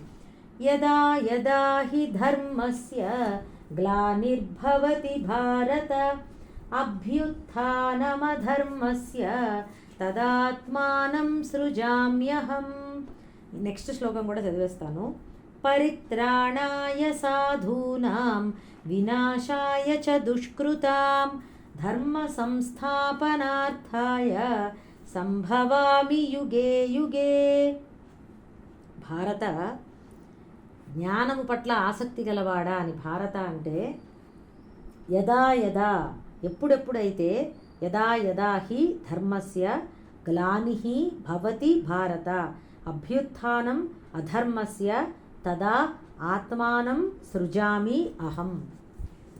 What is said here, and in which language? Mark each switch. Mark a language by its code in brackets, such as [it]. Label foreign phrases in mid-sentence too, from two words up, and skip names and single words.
[sa] యదా యదా హి ధర్మస్య గ్లానిర్భవతి భారత అభ్యుత్థానమధర్మస్య తదాత్మానం సృజామ్యహం. [te] నెక్స్ట్ శ్లోకం కూడా చదివేస్తాను. [sa] పరిత్రాణాయ సాధూనాం వినాశాయ చ దుష్కృతాం ధర్మ సంస్థాపనార్థాయ సంభవామి యుగే యుగే. [te] భారత, జ్ఞానము పట్ల ఆసక్తి గలవాడా అని భారత అంటే, [sa] యదా యదా ఎప్పుడెప్పుడైతే, యదా యదా హి ధర్మస్య గ్లానిః భవతి భారత అభ్యుత్థానం అధర్మస్య తదా ఆత్మానం సృజామి అహం.